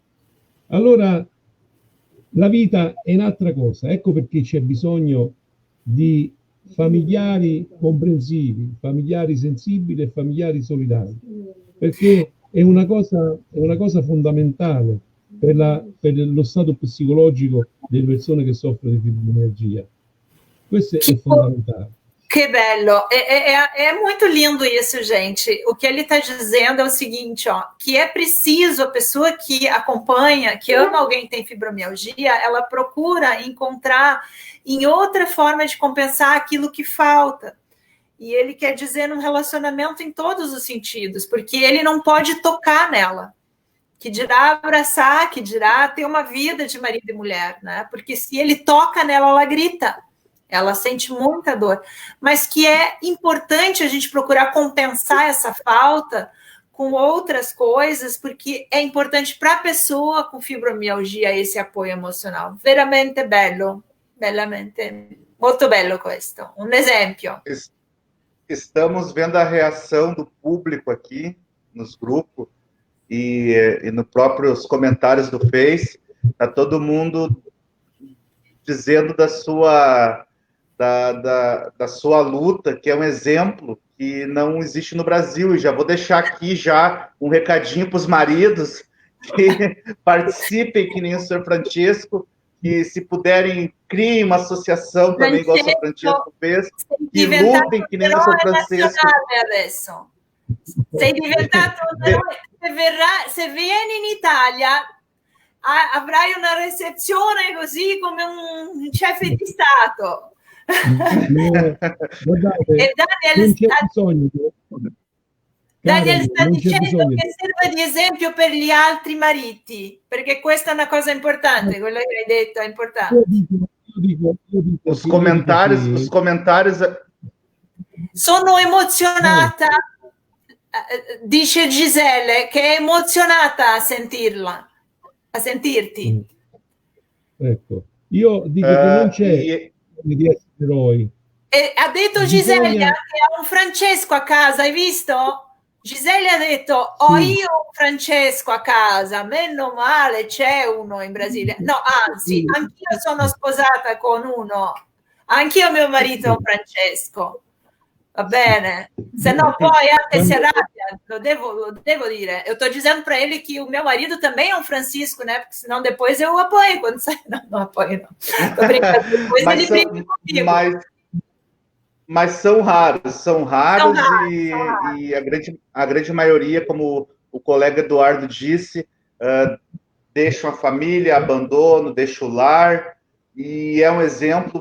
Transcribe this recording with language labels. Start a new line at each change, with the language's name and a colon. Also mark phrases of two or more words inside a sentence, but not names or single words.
Italian: Allora la vita è un'altra cosa, ecco perché c'è bisogno di familiari comprensivi, familiari sensibili e familiari solidari, perché è una cosa fondamentale per lo stato psicologico delle persone che soffrono di fibromialgia. Questo è fondamentale.
Portuguese: Que bello, é muito lindo isso, gente. O que ele está dizendo é o seguinte, ó, que é preciso a pessoa que acompanha, que ama alguém que tem fibromialgia, ela procura encontrar em outra forma de compensar aquilo que falta. E ele quer dizer num relacionamento em todos os sentidos, porque ele não pode tocar nela, que dirá abraçar, que dirá ter uma vida de marido e mulher, né? Porque se ele toca nela, ela grita. Ela sente muita dor, mas que é importante a gente procurar compensar essa falta com outras coisas, porque é importante para a pessoa com fibromialgia esse apoio emocional.
Italian: Veramente bello, veramente molto bello questo.
Portuguese: Um exemplo. Estamos vendo a reação do público aqui nos grupos e nos próprios comentários do Face. Está todo mundo dizendo da sua luta, que é um exemplo que não existe no Brasil. E já vou deixar aqui um recadinho para os maridos que participem, que nem o Sr. Francesco, que se puderem, criem uma associação também, igual o Sr. Francesco fez, e lutem que nem o Sr. Francesco.
Italian: Sei diventato un eroe. Se vieni in Italia avrai una recezione così come un chef di Stato. Guardate, Daniel sta dicendo che serve di esempio per gli altri mariti, perché questa è una cosa importante, quello che hai detto è importante. Io dico,
Portuguese: os comentários
Italian: sono emozionata, dice Gisele, che è emozionata a sentirti. Ecco, io dico che non c'è di essere eroi. E ha detto Gisele che ha un Francesco a casa, hai visto? Gisele ha detto, ho io un Francesco a casa, meno male c'è uno in Brasile. No, anzi, anch'io sono sposata con uno, anch'io mio marito è un Francesco. Va bene? Se no poi anche si arrabbia, lo devo dire.
Portuguese: Eu tô dizendo para ele que o meu marido também é um Francisco, né? Porque senão depois eu apoio quando sai. Não apoio, não. Tô brincando. Depois ele briga comigo. Mas são raros e a grande maioria, como o colega Eduardo disse, deixam a família, abandonam, deixam o lar, e é um exemplo.